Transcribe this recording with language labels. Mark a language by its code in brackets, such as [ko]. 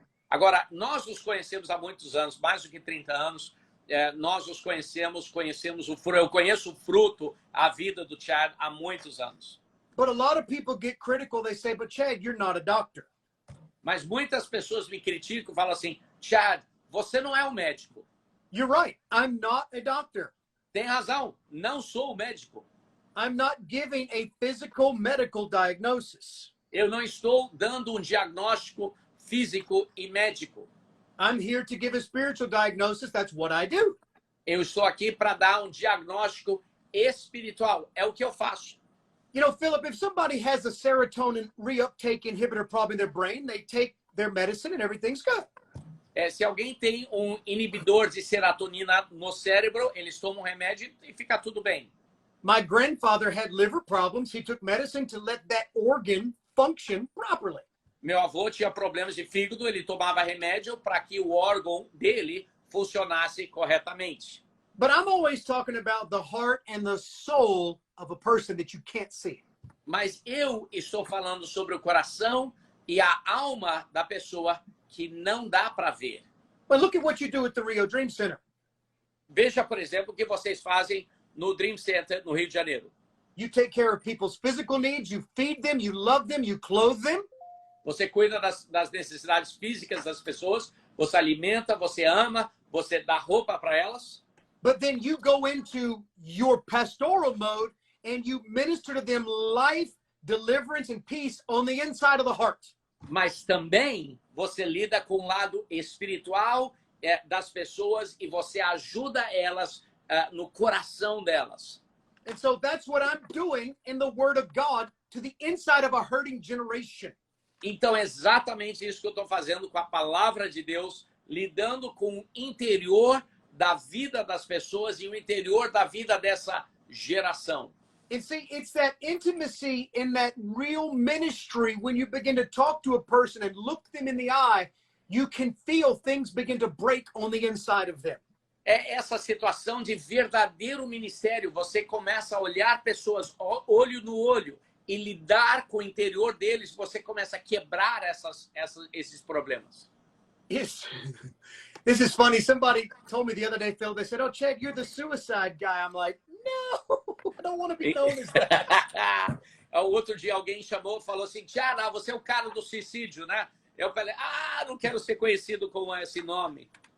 [pt] Agora, nós nos conhecemos há muitos anos, mais do que 30 anos. Nós nos conhecemos o fruto. Eu conheço o fruto, a vida do Chad há muitos anos. [en] But a lot of people get critical. They say, but Chad, you're not a doctor. [pt] Mas muitas pessoas me criticam e falam assim, Chad, você não é um médico. [en] You're right. I'm not a doctor. [pt] Tem razão, não sou um médico. [en] I'm not giving a physical medical diagnosis. [pt] Eu não estou dando um diagnóstico físico e médico. [en] I'm here to give a spiritual diagnosis. That's what I do. [pt] Eu estou aqui para dar um diagnóstico espiritual. É o que eu faço. [en] You know, Philip, if somebody has a serotonin reuptake inhibitor problem in their brain, they take their medicine and everything's good. [pt] Se alguém tem um inibidor de serotonina no cérebro, eles tomam um remédio e fica tudo bem. [en] My grandfather had liver problems. He took medicine to let that organ function properly. [pt] Meu avô tinha problemas de fígado, ele tomava remédio para que o órgão dele funcionasse corretamente. [en] But I'm always talking about the heart and the soul of a person that you can't see. [pt] Mas eu estou falando sobre o coração e a alma da pessoa que não dá para ver. [en] But look at what you do at the Rio Dream Center. [pt] Veja, por exemplo, o que vocês fazem no Dream Center, no Rio de Janeiro. [en] You take care of people's physical needs. You feed them. You love them. You clothe them. [pt] Você cuida das necessidades físicas das pessoas, você alimenta, você ama, você dá roupa para elas. [en] But then you go into your pastoral mode and you minister to them life, deliverance, and peace on the inside of the heart. [pt] Mas também você lida com o lado espiritual das pessoas e você ajuda elas no coração delas. [en] And so that's what I'm doing in the Word of God to the inside of a hurting generation. [pt] Então é exatamente isso que eu estou fazendo com a palavra de Deus, lidando com o interior da vida das pessoas e o interior da vida dessa geração. [en] And see, it's that intimacy in that real ministry when you begin to talk to a person and look them in the eye, you can feel things begin to break on the inside of them. [pt] É essa situação de verdadeiro ministério. Você começa a olhar pessoas olho no olho e lidar com o interior deles. Você começa a quebrar esses problemas. [en] Yes. This is funny. Somebody told me the other day, Phil, they said, "Oh, Chad, you're the suicide guy." I'm like, no, I don't want to be known as that. [pt] Outro dia alguém falou assim, Tiara, você é o cara do suicídio, né? Eu falei, não quero ser conhecido com esse nome.